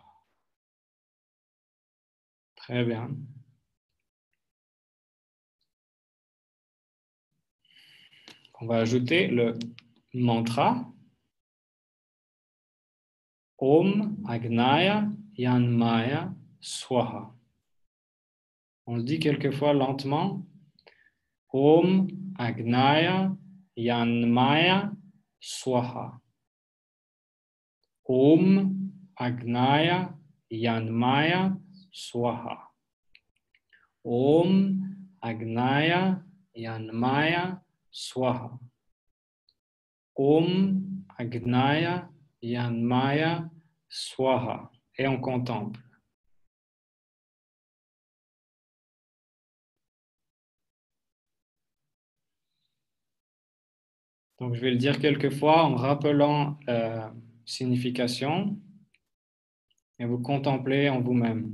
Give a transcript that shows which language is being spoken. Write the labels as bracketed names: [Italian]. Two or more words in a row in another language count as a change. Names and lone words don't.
[French] Très bien. On va ajouter le mantra [Sanskrit] ॐ अग्नय यन्मय स्वाहा. [French] On le dit quelquefois lentement. [Sanskrit] ॐ अग्नय यन्मय स्वाहा. ॐ अग्नय यन्मय स्वाहा. ॐ अग्नय यन्मय स्वाहा. ॐ अग्नय यन्मय स्वाहा. [French] Et on contemple. Donc, je vais le dire quelques fois en rappelant la signification et vous contemplez en vous-même.